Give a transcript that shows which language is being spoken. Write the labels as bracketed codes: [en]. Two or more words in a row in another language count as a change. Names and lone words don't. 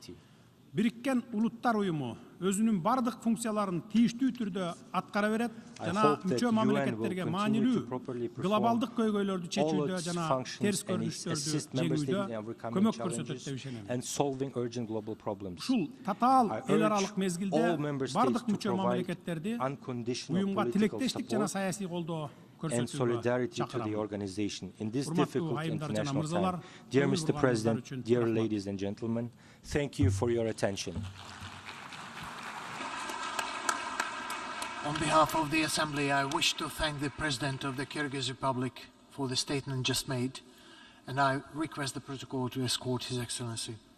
[ky] Бириккен Улуттар уюму өзүнүн бардык функцияларын тийиштүү түрдө аткара берет жана мүчө мамлекеттерге маанилүү глобалдык көйгөйлөрдү чечүүдө жана терс көрүнүштөрдү жеңүүдө көмөк көрсөтөт деп ишенем. Ушул татаал эл аралык мезгилде бардык мүчө мамлекеттерди уюмга тилектештик жана саясий колдоо [en] and solidarity to the organization in this difficult international time. Dear Mr. President, dear ladies and gentlemen, thank you for your attention. On behalf of the Assembly, I wish to thank the President of the Kyrgyz Republic for the statement just made, and I request the protocol to escort His Excellency.